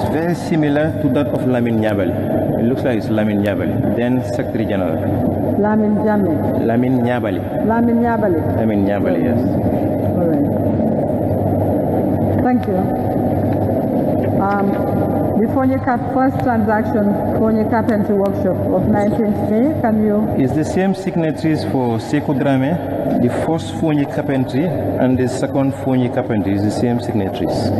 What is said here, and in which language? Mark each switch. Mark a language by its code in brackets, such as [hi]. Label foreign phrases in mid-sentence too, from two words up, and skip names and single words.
[en] very similar to that of Lamin Nyabali. It looks like it's Lamin Nyabali, then Secretary General. Lamin Jammeh. Lamin Nyabali. Lamin Nyabali. Lamin Nyabali, yes. All right. Thank you. The first transaction, Fonye Carpentry Workshop of 19th May, can you? It's the same signatories for Sekou Drame, the first Fonye Carpentry and the second Fonye Carpentry is the same signatories.